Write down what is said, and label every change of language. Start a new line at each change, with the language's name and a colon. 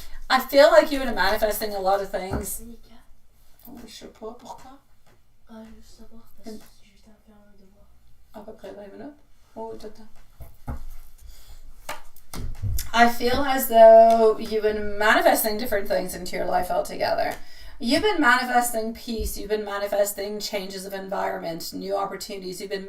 English: I feel like you've been manifesting a lot of things.
French: Oh, je sais pas pourquoi. Je veux savoir parce que je vais faire un devoir. À peu près 20 minutes. Oh, tout le temps.
English: I feel as though you've been manifesting different things into your life altogether. You've been manifesting peace. You've been manifesting changes of environment, new opportunities.